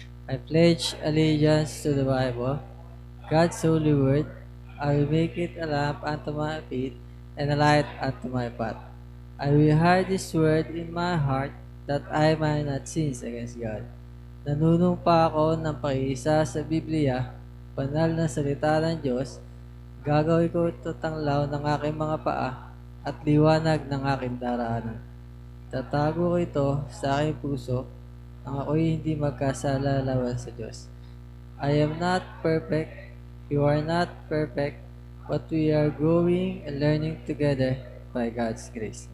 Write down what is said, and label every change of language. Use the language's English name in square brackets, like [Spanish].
[English] I pledge allegiance to the Bible, God's holy word. I will make it a lamp unto my feet and a light unto my path. I will hide this word in my heart that I might not sin against God. [Filipino] Nanunumpa ako ng pakiisa sa Biblia, banal na salita ng Diyos. Gagawin ko ito tanglaw ng aking mga paa at liwanag ng aking daraanan. Tatago ko ito sa aking puso nang ako'y hindi magkasala laban sa Diyos. [English] I am not perfect, you are not perfect, but we are growing and learning together by God's grace.